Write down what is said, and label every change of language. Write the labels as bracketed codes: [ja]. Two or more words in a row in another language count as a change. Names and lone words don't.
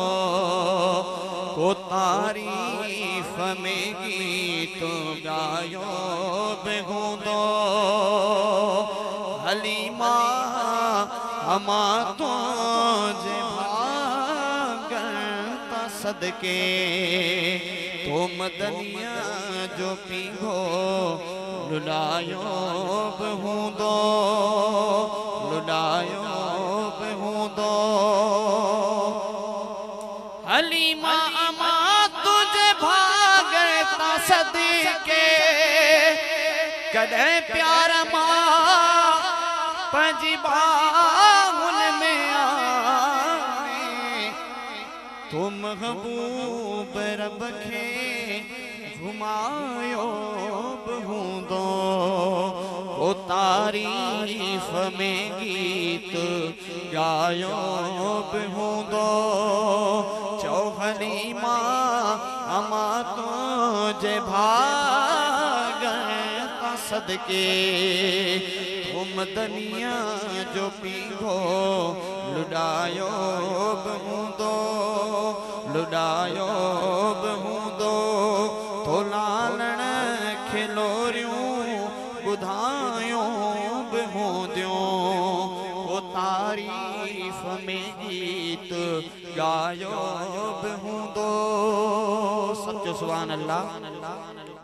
[sd] को तारीफ़ में गीत ॻायो बि हूंदो। हलीमा अमा तुझे भागन ता सदके, तुम दनिया जो पीघो लुलायो बहूंदो लुलायो बहूंदो हलीमा अमा तुझे भागे ता सदके कदे प्यार मां पंजी बाहुन में आने तुम महबूब रब खे घुमायो बहूंदो ओ तारीफ में गीत गायो बहूंदो चौहलीमा अमा तुझे भागण ता सदके तुम दनिया जो पीघो लुडायो बहूंदो लुडायो बहूंदो तो लालण खिलोरियूं ॿुधायो बहूंदियूं ओ तारीफ में गीत गायो बहूंदो सच [ar] سبحان الله.